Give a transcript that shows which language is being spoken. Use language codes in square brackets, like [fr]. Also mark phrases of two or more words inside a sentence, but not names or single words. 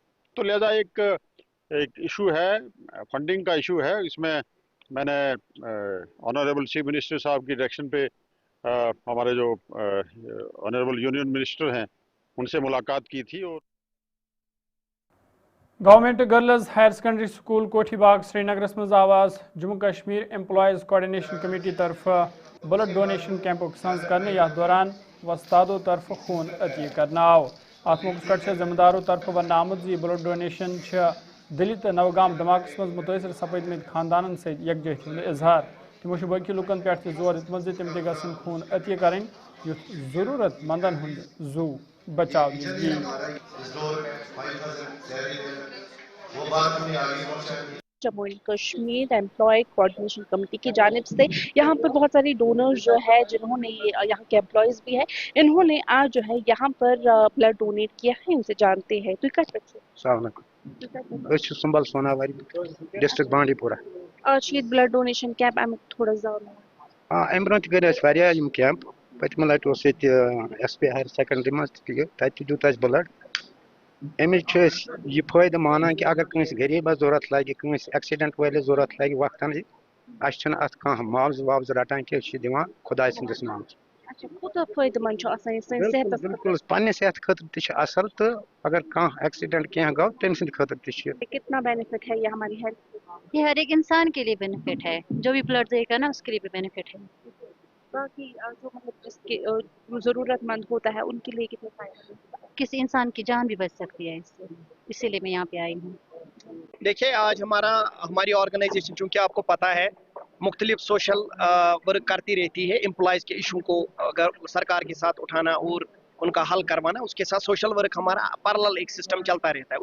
[ur] تو لہذا ایک ایشو ہے، فنڈنگ کا ایشو ہے، اس میں نے [en] honourable chief minister [ur] صاحب کی ڈائریکشن پہ ہمارے جو [en] honourable union minister [ur] ہیں ان سے ملاقات کی تھی۔ اور [ks] گورنمنٹ گرلز ہائر سیکنڈری سکول کوٹھی باغ سری نگرس مز آواز جموں کشمیر امپلائیز کوآرڈینیشن کمیٹی طرف [en] blood donation [ks] کیمپک سنز کرنے یتھ دوران وستادوں طرف خون عطیہ کرنا آو۔ ات موقع پہ ذمہ داروں طرف ون آمد [en] blood donation [ks] دلی تو نوگام دھماکس مز متاثر سپدمت خاندانن ست یکجہتی ہند اظہار۔ تمو باقی لکن پہ زور دتمت تم تہ گھن خون عطیہ کریں یتھ ضرورت مندن ہند زو بچاؤ یی۔ [ur] جموں اینڈ کشمیر امپلائی کوآرڈینیشن کمیٹی کی جانب سے یہاں پر بہت ساری ڈونرز جو ہے جنہوں نے یہاں کے امپلائیز بھی ہے، انہوں نے آج جو ہے یہاں پر [en] blood donate [ur] کیا ہے، ان سے جانتے ہیں۔ تو السلام علیکم، سنبل سوناواری ڈسٹرکٹ بانڈی پورہ۔ آج یہ [en] blood donation camp [ur] امیک تھوڑا زیادہ [ks] امہ برونٛہہ تہِ کٔرۍ اَسہِ واریاہ یِم کیمپ، پٔتمہِ لٹہِ اوس ییٚتہِ ایس پی ہایر سیکنڈری منٛز تہِ تَتہِ تہِ دیُت اَسہِ بلڈ۔ امِچ چھِ أسۍ یہِ فٲیدٕ مانان کہِ اگر کٲنٛسہِ غریٖبس ضروٗرت لگہِ، کٲنٛسہِ ایکسیڈنٹ وٲلِس ضروٗرت لگہِ وقتن اَسہِ چھِنہٕ اَتھ کانٛہہ معاوضہٕ واوضہٕ رٹان کینٛہہ، أسۍ چھِ دِوان خۄداے سٕنٛدِس ناوس۔ کوٗتاہ فٲیدٕ منٛد چھُ آسان یہِ سٲنِس صحتس؟ بالکل پننہِ صحتہٕ خٲطرٕ تہِ چھِ اصل، تہٕ اگر کانٛہہ ایکسیڈنٹ کینٛہہ گوٚو تٔمۍ سٕنٛدِ خٲطرٕ تہِ چھِ۔ [ur] کتنا بینیفٹ ہے یہ ہماری ہیلتھ؟ یہ ہر ایک انسان کے لیے بینیفٹ ہے، جو بھی بلڈ دے گا نا اس کے لیے بھی بینیفٹ ہے۔ باقی جو مطلب جس کی ضرورت مند ہوتا ہے ان کے لیے کتنے فائدے؟ کسی انسان کی جان بھی بچ سکتی ہے اس سے، اسی لیے میں یہاں پہ آئی ہوں۔ دیکھیے آج ہماری آرگنائزیشن چونکہ آپ کو پتہ ہے مختلف [en] social work [ur] کرتی رہتی ہے، امپلائیز کے ایشو کو اگر سرکار کے ساتھ اٹھانا اور ان کا حل کروانا، اس کے ساتھ [en] social work [ur] ہمارا پیرالل ایک سسٹم چلتا رہتا ہے۔